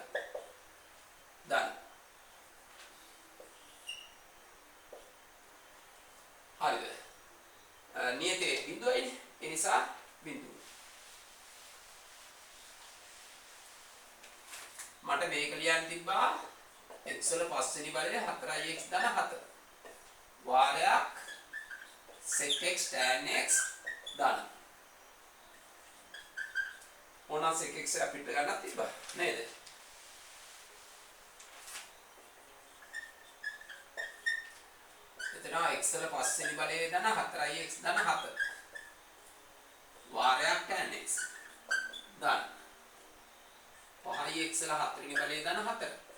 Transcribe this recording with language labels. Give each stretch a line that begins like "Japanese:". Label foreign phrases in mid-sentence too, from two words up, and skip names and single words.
Sinhala: දන්න. හරිද? නියතේ බිඳුවයිනේ. ඒ නිසා බිඳුව. මට මේක ලියන්න තිබ්බා x වල පස්වෙනි බලය 4x ධන 4 වාරයක් sec x tan x ධන ඕන sec x අපිට ගන්නත් තිබ්බා නේද? එතන x වල පස්වෙනි බලය ධන 4x ධන 4 වාරයක් tan x ධන 5x වල හතරවෙනි බලය ධන 4.